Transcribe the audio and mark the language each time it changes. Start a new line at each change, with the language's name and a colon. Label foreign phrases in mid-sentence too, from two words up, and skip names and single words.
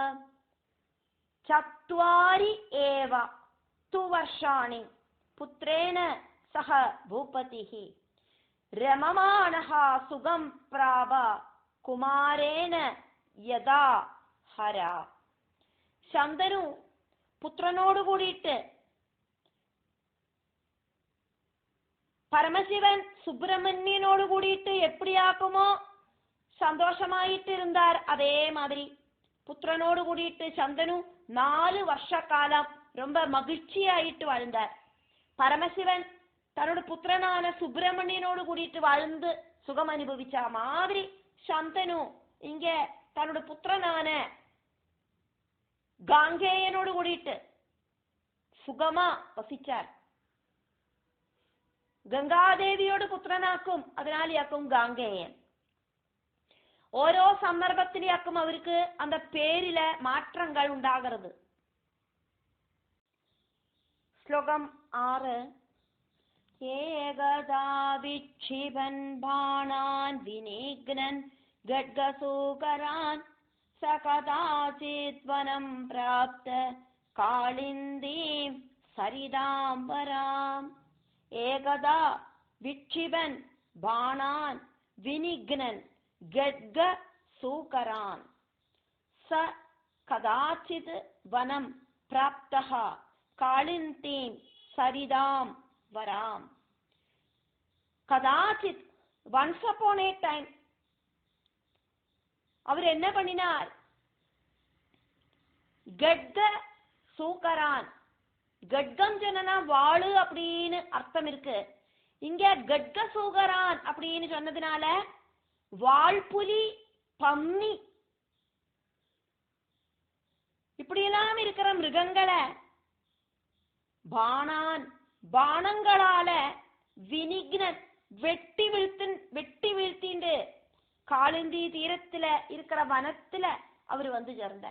Sanskrit: चत्वारि एव तु वर्षाणि पुत्रेण सह भूपतिः रममाणः सुखं प्राप कुमारेण यथा हरः.
Malayalam: சந்தனு പുത്രനോട് കൂടിയിട്ട് പരമശിവൻ സുബ്രഹ്മണ്യനോട് കൂടിയിട്ട് എപ്പടിയാക്കുമോ സന്തോഷമായിട്ട് இருந்தார்.
Tamil: அதே மாதிரி புத்திரனோடு கூடிட்டு சந்தனு 4 வருஷ காலம் ரொம்ப மகிழ்ச்சியாயிட்டு வாழ்ந்தார். பரமசிவன் தன்னோட புத்திரனான சுப்பிரமணியனோடு கூடிட்டு வாழ்ந்து சுகம் அனுபவிச்ச மாதிரி சந்தனு இங்க தன்னோட புத்திரனான காங்கேயனோடு கூடிட்டு சுகமா வசிச்சார்.
Malayalam: ഗംഗാദേവിയോട് പുത്രനാക്കും, അതിനാലിയാക്കും ഗാംഗേയൻ. ഓരോ സന്ദർഭത്തിലാക്കും അവർക്ക് அந்த പേരിലെ മാറ്റങ്ങൾ ഉണ്ടാകരുത്. ശ്ലോകം 6.
Sanskrit: एकदा विक्षिपन् बाणान् विनिघ्नन् खड्गसूकरान् सकदाचित् वनं प्राप्त कालिन्दीं सरिताम्बराम्. एकदा विक्षिपन् बाणान् विनिघ्नन् खड्ग सूकरान् स कदाचित् वनं प्राप्तः कालिन्दीं सरितां वराम्. கதாச்சித்,
English: once upon a time,
Tamil: அவர் என்ன பண்ணினார்?
Sanskrit: खड्ग सूकरान्,
Tamil: கட்கம் சொன்னா வாளு அப்படின்னு அர்த்தம் இருக்கு. இங்க
Sanskrit: खड्ग सूकरान्
Tamil: அப்படின்னு சொன்னதுனால வாள்புலி, பம்மி இப்படியெல்லாம் இருக்கிற மிருகங்களை பாணான், பாணங்களால வினிக்னன் வெட்டி வீழ்த்திண்டு காளிந்தி தீரத்துல இருக்கிற வனத்துல அவர் வந்து சேர்ந்தார்.